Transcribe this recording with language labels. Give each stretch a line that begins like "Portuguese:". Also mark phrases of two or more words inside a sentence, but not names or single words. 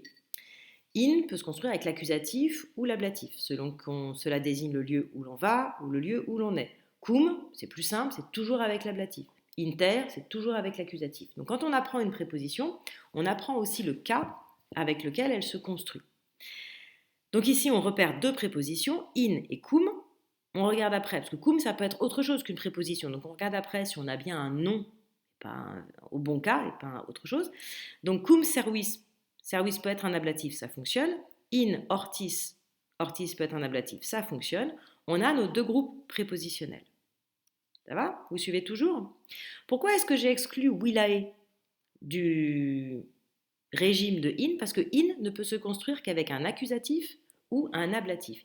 French: In peut se construire avec l'accusatif ou l'ablatif, selon que cela désigne le lieu où l'on va ou le lieu où l'on est. Cum, c'est plus simple, c'est toujours avec l'ablatif. Inter, c'est toujours avec l'accusatif. Donc quand on apprend une préposition, on apprend aussi le cas avec lequel elle se construit. Donc ici, on repère deux prépositions, in et cum. On regarde après, parce que cum, ça peut être autre chose qu'une préposition. Donc on regarde après si on a bien un nom, au bon cas, et pas autre chose. Donc
Latin: cum servis,
French: servis peut être un ablatif, ça fonctionne.
Latin: In ortis,
French: ortis peut être un ablatif, ça fonctionne. On a nos deux groupes prépositionnels. Ça va? Vous suivez toujours? Pourquoi est-ce que j'ai exclu willae du régime de in? Parce que in ne peut se construire qu'avec un accusatif ou un ablatif.